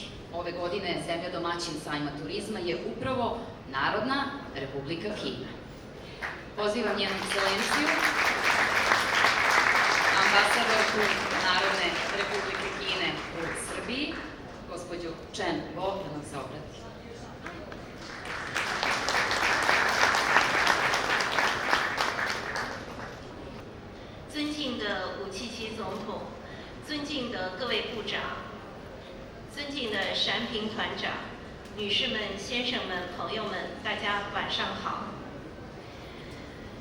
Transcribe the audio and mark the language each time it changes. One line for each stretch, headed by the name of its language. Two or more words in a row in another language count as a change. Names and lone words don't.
Serbian: Ove godine zemlja domaćin sajma turizma je upravo Narodna Republika Kina. Pozivam njenu ekscelenciju, ambasadorku Narodne Republike Kine u Srbiji, gospođu Chen Bo, da nam se obrati.
Chinese: 尊敬的武契奇总统，尊敬的各位部长，尊敬的闪屏团长，女士们、先生们、朋友们，大家晚上好。